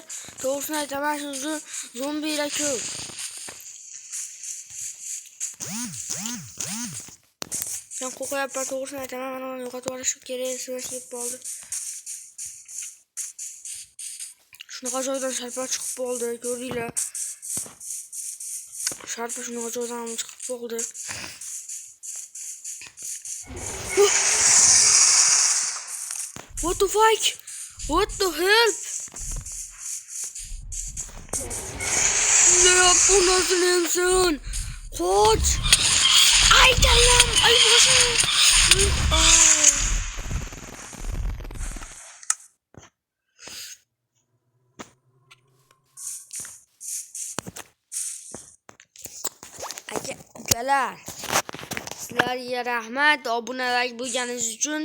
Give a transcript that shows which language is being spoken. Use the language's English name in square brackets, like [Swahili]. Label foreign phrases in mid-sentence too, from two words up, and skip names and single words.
[Uzbek] To'g'risini aytaman, shu zombilar ko'p. Ben qo'rqyapman, to'g'risini aytaman, mana uni yo'qotib yuborishim kerak, esimga kelib qoldi. Shunaqa joydan sharpa chiqib qoldi, ko'rdinglar. Sharpa shunaqa joydan chiqib qoldi. [English] What the fuck? What the hell? [Turkish] Ne yaptın nasıl insan? Koç! Ay canım! Ay başım! [Uzbek] Akalar, sizlarga rahmat, obunalar bo'lganingiz uchun.